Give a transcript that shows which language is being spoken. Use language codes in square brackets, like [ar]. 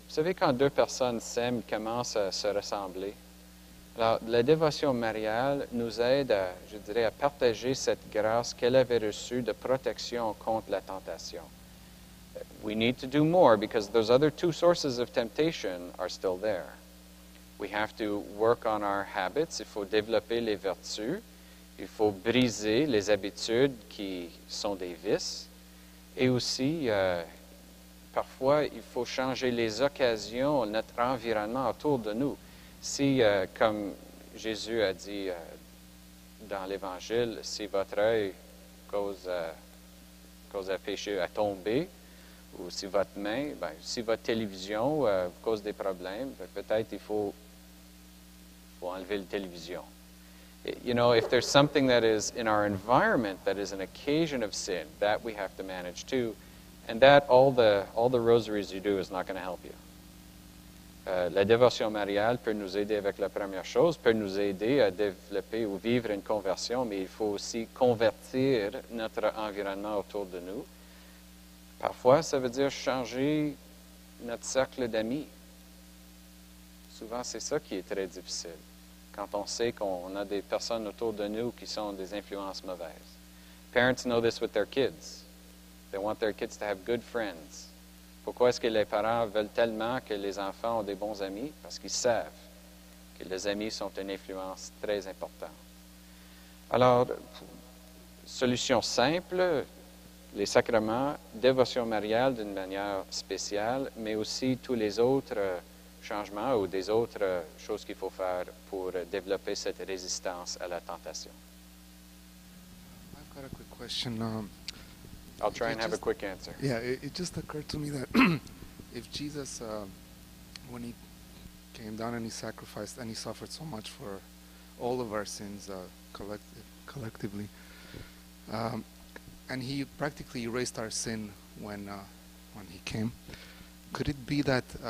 [fr] Vous savez, quand deux personnes s'aiment, ils commencent à se ressembler. Alors, la dévotion mariale nous aide, je dirais, à partager cette grâce qu'elle avait reçue de protection contre la tentation. [en] We need to do more because those other two sources of temptation are still there. We have to work on our habits. [fr] Il faut développer les vertus. Il faut briser les habitudes qui sont des vices. Et aussi, parfois, il faut changer les occasions, notre environnement autour de nous. Si, comme Jésus a dit dans l'Évangile, si votre œil cause un péché à tomber, ou si votre main, si votre télévision cause des problèmes, peut-être il faut enlever la télévision. [en] You know, if there's something that is in our environment that is an occasion of sin, that we have to manage too, and that all the rosaries you do is not going to help you. [fr] La dévotion mariale peut nous aider avec la première chose, peut nous aider à développer ou vivre une conversion, mais il faut aussi convertir notre environnement autour de nous. Parfois, ça veut dire changer notre cercle d'amis. Souvent, c'est ça qui est très difficile, quand on sait qu'on a des personnes autour de nous qui sont des influences mauvaises. [en] Parents know this with their kids. They want their kids to have good friends. [fr] Pourquoi est-ce que les parents veulent tellement que les enfants ont des bons amis? Parce qu'ils savent que les amis sont une influence très importante. Alors, solution simple, les sacrements, dévotion mariale d'une manière spéciale, mais aussi tous les autres changements ou des autres choses qu'il faut faire pour développer cette résistance à la tentation. [en] I've got a quick question. I'll try and have a quick answer. Yeah, it just occurred to me that if Jesus, when he came down and he sacrificed and he suffered so much for all of our sins collectively, and he practically erased our sin when he came, could it be that